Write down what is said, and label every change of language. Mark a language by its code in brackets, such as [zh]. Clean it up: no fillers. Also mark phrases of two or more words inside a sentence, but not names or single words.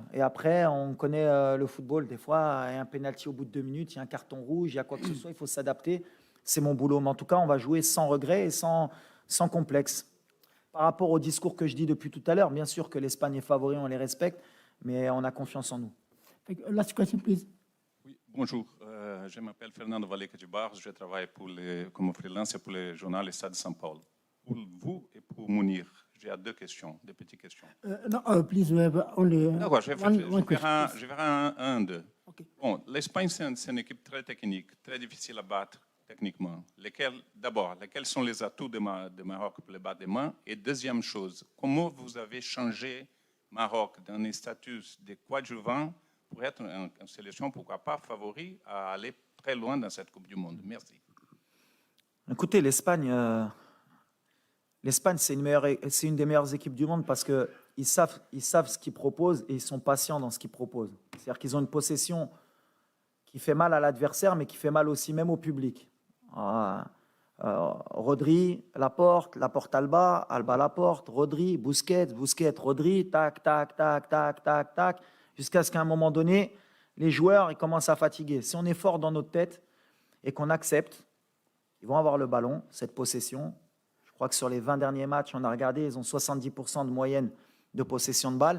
[fr] Et après, on connaît le football. Des fois, il y a un penalty au bout de 2 minutes, il y a un carton rouge, il y a quoi que ce soit, il faut s'adapter. C'est mon boulot. Mais en tout cas, on va jouer sans regret et sans complexe. Par rapport au discours que je dis depuis tout à l'heure, bien sûr que l'Espagne est favori, on les respecte, mais on a confiance en nous. [en] Last question, please. [fr] Oui, bonjour, je m'appelle Fernando Valleca-Jibar, je travaille comme freelance pour le journal Stade de São Paulo. Pour vous et pour Mounir, j'ai 2 questions, des petites questions. [en] No, please, we have only [fr] D'accord, je [en] one question. [fr] je verrai un, deux. Okay. Bon, l'Espagne, c'est une équipe très technique, très difficile à battre techniquement. Lesquels sont les atouts de Maroc pour le battre des mains? Et deuxième chose, comment vous avez changé Maroc d'un statut de coadjuvant pour être une sélection, pourquoi pas, favori à aller très loin dans cette Coupe du Monde? Merci. Écoutez, l'Espagne, c'est une des meilleures équipes du monde parce qu'ils savent ce qu'ils proposent et ils sont patients dans ce qu'ils proposent. C'est-à-dire qu'ils ont une possession qui fait mal à l'adversaire, mais qui fait mal aussi même au public. Rodri, Laporte, Laporte Alba, Alba Laporte, Rodri, Busquets, Rodri, tac, tac, tac, tac, tac, tac, jusqu'à ce qu'à un moment donné, les joueurs ils commencent à fatiguer. Si on est fort dans notre tête et qu'on accepte, ils vont avoir le ballon, cette possession. Je crois que sur les 20 derniers matchs, on a regardé, ils ont 70% de moyenne de possession de balle.